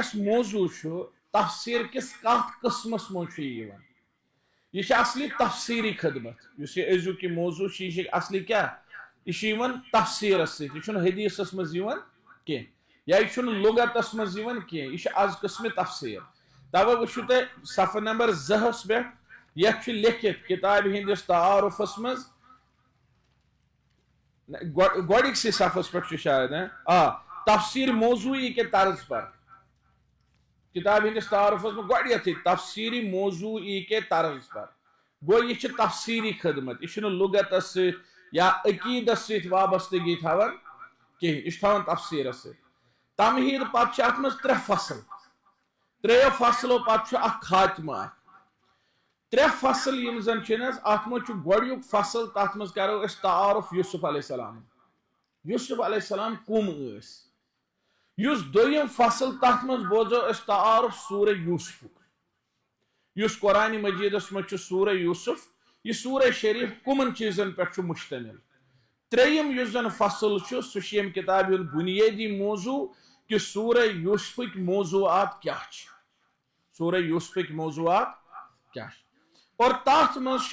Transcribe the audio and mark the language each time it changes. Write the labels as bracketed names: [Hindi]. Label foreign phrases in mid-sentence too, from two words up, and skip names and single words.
[Kashmiri] اسہِ موضوٗع چھُ تفسیٖر کِس کتھ قٕسمس منٛز چھُ یہِ یِوان یہ چھِ اصلی تفسیٖری خدمت یُس یہِ أزیُک یہِ موضوٗع چھُ یہِ چھِ اصلی کیٛاہ یہ چھُ یِوان تفسیٖرس سۭتۍ یہ چھُنہٕ حدیثس منٛز یِوان کینٛہہ یا یہ چھُنہٕ لغتس منٛز یِوان کینٛہہ یہ چھُ از قٕسمِ تفسیٖر توے وٕچھِو تُہۍ صفحہ نمبر 2 پٮ۪ٹھ یتھ چھُ لیکھِتھ کتابہِ ہٕنٛدِس تعارُفس منٛز گۄڈٕنِکسٕے صفحس پٮ۪ٹھ چھُ شاید [Urdu] تفسیٖر موضوعی کے طرز پر [Kashmiri] کتاب ہندس تعارفس میں گۄڈٕنیتھٕے [Urdu] تفسیٖری موضوعی کے طرز پر [Kashmiri] گوٚو یہ چھِ تفسیٖری خدمت یہ چھُنہٕ لغتس سۭتۍ یا عقیدس سۭتۍ وابستگی تھاوان کینٛہہ یہ چھُ تھاوان تفسیٖرس سۭتۍ تمہیٖد پتہٕ چھِ اتھ منٛز 3 فصل 3 فصلو پتہٕ چھُ اکھ خاتمہ اکھ 3 فصل یم زن چھِ نہ اتھ منٛز چھُ گۄڈٕنیُک فصل تتھ منٛز کرو أسۍ تعارُف یوسف علیہ السلام یوسف علیہ السلام کم ٲسۍ یُس دوٚیِم فصل تتھ منٛز بوزو أسۍ تعارُف سورہ یوسفُک یُس قرآن مجیدس منٛز چھُ سورہ یوسف یہ سورہ شریف کمن چیٖزن پٮ۪ٹھ چھُ مشتمل ترٛیٚیِم یُس زن فصل چھُ سُہ چھُ ییٚمہِ کتابہِ ہُنٛد بُنیٲدی موضوٗع کہ سورہ یوسفٕکۍ موضوعات کیٛاہ چھِ سورہ یوسفٕکۍ موضوعات کیٛاہ چھِ اور تتھ منٛز